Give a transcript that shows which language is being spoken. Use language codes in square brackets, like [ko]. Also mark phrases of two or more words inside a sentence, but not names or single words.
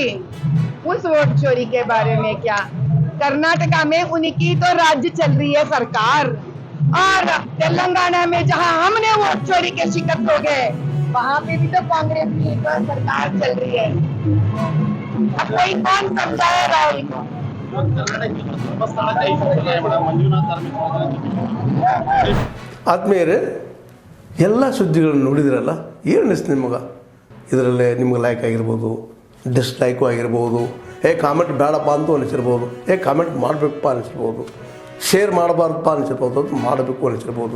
[hi] उस वोट चोरी के बारे में क्या, कर्नाटका में उनकी तो राज्य चल रही है सरकार, और तेलंगाना में जहां हमने वोट चोरी के शिकार हो गए, वहां पे भी तो कांग्रेस की तो सरकार चल रही है। अब कोई कौन समझाए राहुल को? [kn] ಆದ್ಮೇಲೆ ಎಲ್ಲ ಸುದ್ದಿಗಳನ್ನು ನೋಡಿದ್ರಲ್ಲ, ಏನು ಅನಿಸ್ತು ನಿಮಗೆ? ಇದರಲ್ಲೇ ನಿಮ್ಗೆ ಲೈಕ್ ಆಗಿರ್ಬೋದು, ಡಿಸ್ಲೈಕು ಆಗಿರ್ಬೋದು, ಕಾಮೆಂಟ್ ಬೇಡಪ್ಪ ಅಂತೂ ಅನಿಸಿರ್ಬೋದು, ಕಾಮೆಂಟ್ ಮಾಡಬೇಕಪ್ಪ ಅನಿಸಿರ್ಬೋದು, ಶೇರ್ ಮಾಡಬಾರ್ದಪ್ಪ ಅನಿಸಿರ್ಬೋದು, ಅದು ಮಾಡಬೇಕು ಅನಿಸಿರ್ಬೋದು.